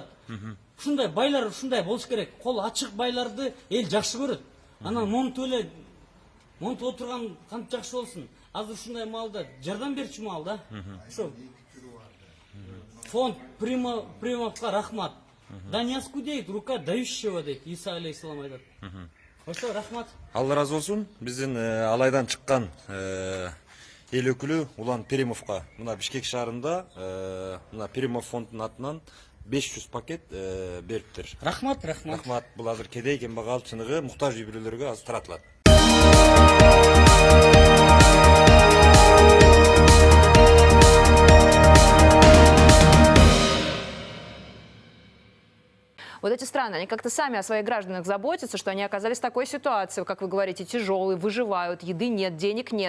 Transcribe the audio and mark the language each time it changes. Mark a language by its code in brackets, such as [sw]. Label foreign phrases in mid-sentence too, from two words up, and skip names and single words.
[ky] Ушундай байлар ушундай болуш керек. Кол ачык байларды эл жакшы көрөт. Анан монтуп эле монтуп отурган кантип жакшы болсун. Азыр ушундай маалда жардам берчү маал да. Ошо фонд Примовка рахмат. [ru] Да не оскудеет рука дающего, [ky] дейт Иса алейхиссалам айтат. Ошо рахмат. Алла разы болсун. Биздин алайдан чыккан эл өкүлү Улан Перимовка мына Бишкек шаарында мына Перимов фондунун атынан 500 пакет бериптир. Рахмат. Рахмат. Бул азыр кедей кембагал чыныгы муктаж үй бүлөлөргө азыр таратылат. [ru] Вот эти страны, они как-то сами о своих гражданах заботятся, что они оказались в такой ситуации, как вы говорите, тяжелые, выживают, еды нет, денег нет.